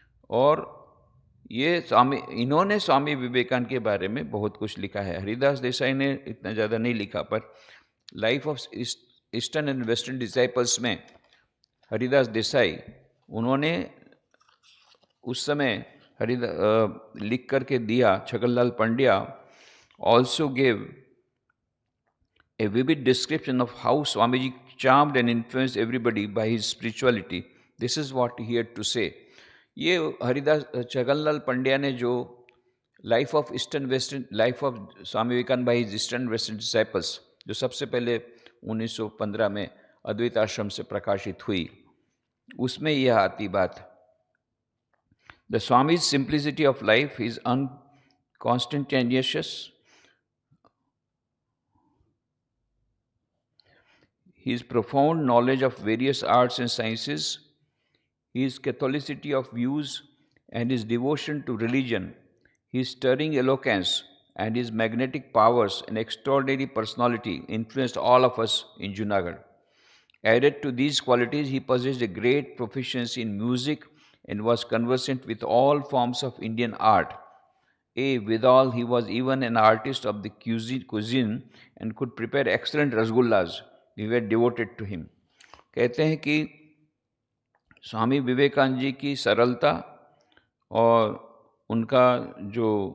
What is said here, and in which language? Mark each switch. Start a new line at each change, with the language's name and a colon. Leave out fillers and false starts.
Hindi: और इन्होंने स्वामी विवेकानंद के बारे में बहुत कुछ लिखा है। हरिदास देसाई ने इतना ज़्यादा नहीं लिखा, पर life of eastern and western disciples में हरिदास देसाई, उन्होंने उस समय लिख करके दिया।
English: Chhaganlal Pandya also gave a vivid description of how Swamiji charmed and influenced everybody by his spirituality. This is what he had to say.
Hindi: ये हरिदास छगनलाल पंड्या ने जो life of Swami Vivekananda by his eastern western disciples, जो सबसे पहले 1915 में अद्वैत आश्रम से प्रकाशित हुई, उसमें यह आती बात।
English: The swami's simplicity of life is unostentatious, his profound knowledge of various arts and sciences, his catholicity of views and his devotion to religion, his stirring eloquence and his magnetic powers and extraordinary personality influenced all of us in Junagadh. Added to these qualities, he possessed a great proficiency in music and was conversant with all forms of Indian art. Withal, he was even an artist of the cuisine and could prepare excellent rasgullas. We were devoted to him.
Hindi: कहते हैं कि स्वामी विवेकानंद जी की सरलता और उनका जो